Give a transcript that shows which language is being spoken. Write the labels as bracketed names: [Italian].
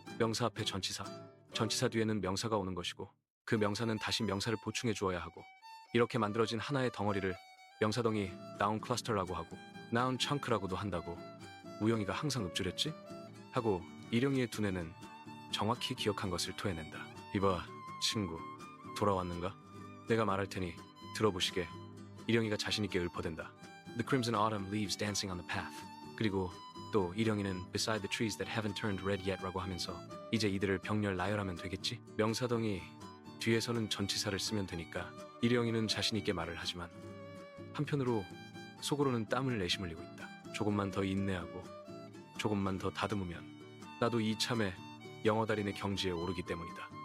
[Korean] 명사 앞에 전치사, 전치사 뒤에는 명사가 오는 것이고 그 명사는 다시 명사를 보충해 주어야 하고 이렇게 만들어진 하나의 덩어리를 명사덩이 noun cluster라고 하고 noun chunk라고도 한다고 우영이가 항상 읊조렸지? 하고 일영이의 두뇌는 정확히 기억한 것을 토해낸다. 이봐, 친구. 돌아왔는가? 내가 말할 테니 들어보시게. 일영이가 자신있게 읊어댄다. [English] The crimson autumn leaves dancing on the path. [Korean] 그리고 또 일영이는 [English] beside the trees that haven't turned red yet [Korean] 라고 하면서 이제 이들을 병렬 나열하면 되겠지? 명사덩이 뒤에서는 전치사를 쓰면 되니까 일영이는 자신있게 말을 하지만 한편으로 속으로는 땀을 내심 흘리고 있다. 조금만 더 인내하고 조금만 더 다듬으면 나도 이참에 영어 달인의 경지에 오르기 때문이다.